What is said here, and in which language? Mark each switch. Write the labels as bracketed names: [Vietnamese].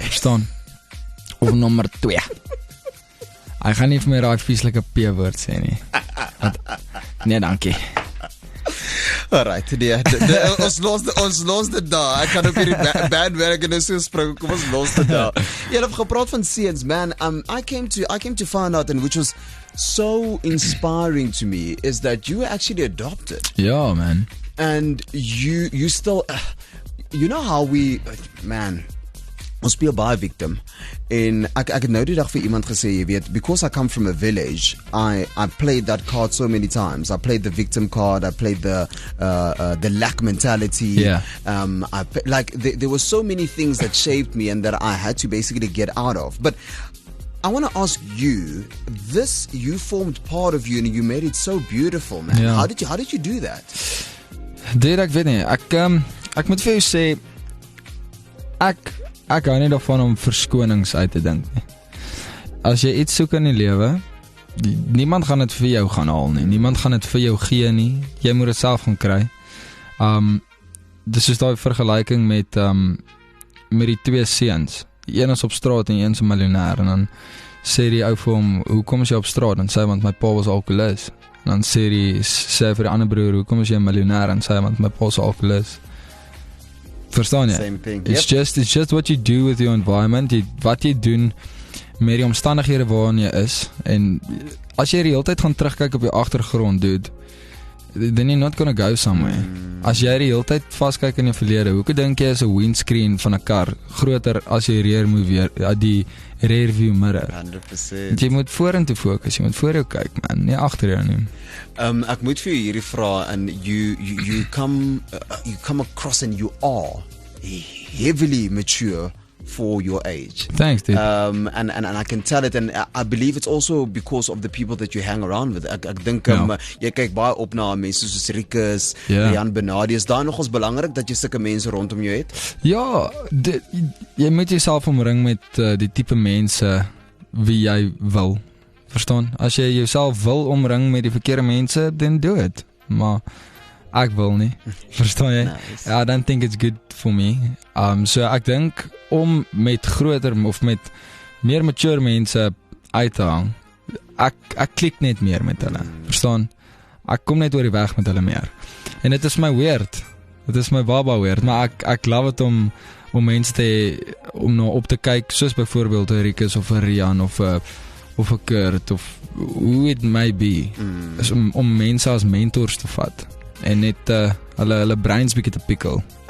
[Afrikaans] Verstaan? Of nommer 2. Hy gaan nie vir my daai vieslike P-woord sê nie. Nee, dankie. Alright, ons los dit daar. Ek kan op hierdie bandwerk en so spring. Kom ons los dit daar. Jy het gepraat van seuns, man. [English] I came to find out, and which was so inspiring to me, is that you were actually adopted, [Afrikaans] Ja, man. [English] and you still, you know how we, man. [Afrikaans] Ons speel baie victim. En ek het nou die dag vir iemand gesê, jy weet, [English] because I come from a village, I played that card so many times. I played the victim card, I played the lack mentality. Yeah. There were so many things that shaped me and that I had to basically get out of. But I want to ask you, you formed part of you and you made it so beautiful, man. Yeah. How did you do that? [Afrikaans] Dit ek weet nie. Ek moet vir jou sê ek hou nie daarvan om verskonings uit te dink nie. As jy iets soek in die lewe, niemand gaan dit vir jou gaan haal nie. Niemand gaan dit vir jou gee nie. Jy moet dit self gaan kry. Dis soos daai vergelyking met die twee seuns. Een is op straat en een is 'n miljonair, en dan sê die ou vir hom, "Hoekom is jy op straat?" En sê want my pa was alkoholist. En dan sê vir die ander broer, "Hoekom is jy 'n miljonair?" En sê want my pa was alkoholist. Verstaan jy? [English] Same thing. It's just what you do with your environment. [Afrikaans] Wat jy doen met die omstandighede waarin jy is. En as jy die hele tyd gaan terugkyk op jou agtergrond, dude, [English] then you're not gonna go somewhere. [Afrikaans] As jy die hele tyd vaskyk in jou verlede, hoe dink jy is 'n windscreen van 'n kar groter as die die rear view mirror? 100%. Jy moet vorentoe fokus, jy moet voor jou kyk, man, nie agter jou nie. Ek moet vir jou hierdie vra, [English] and you come across and you are heavily mature for your age. Thanks, dude. And I can tell it, and I believe it's also because of the people that you hang around with. [Afrikaans] Ek dink jy kyk baie op na mense soos Rikus, Rian Benadi. Is daar nogals belangrik dat jy sulke mense rondom jou het? Ja, jy moet jouself omring met die tipe mense wie jy wil. Verstaan? As jy jouself wil omring met die verkeerde mense, [English] then do it. [Afrikaans] Maar ek wil nie. Verstaan jy? [English] Nice. I don't think it's good for me. [Afrikaans] So ek dink om met groter of met meer mature mense uit te hang, ek klik net meer met hulle. Verstaan? Ek kom net oor die weg met hulle meer. En dit is my weird. Dit is my baba weird, maar ek love it om mense te om nou op te kyk, soos byvoorbeeld 'n Rikus of 'n Rian of 'n Kurt of [English] who it may be. [Afrikaans] Is om mense as mentors te vat en net hulle breins bietjie te pikkel.